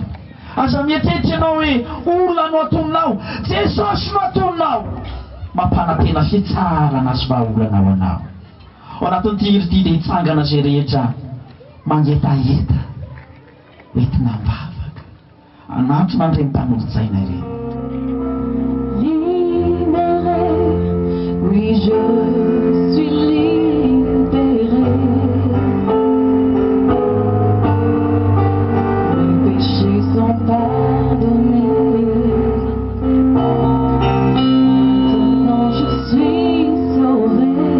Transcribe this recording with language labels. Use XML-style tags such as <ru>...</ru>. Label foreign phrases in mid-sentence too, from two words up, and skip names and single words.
<mg>Aza mietetry ianao hoe olona no atononao, Jesosy no atononao, mampanantena fitsarana sy vahaolanao anao. Ao anatin'ity hira ity dia hitsangana zay rehetra mangetaheta hoentina mbavaka, anatona andreny mpanolo-tsaina ireny.</mg> <fr>Oui, je suis libéré. Mes péchés sont pardonnés. Maintenant je suis sauvé.</fr>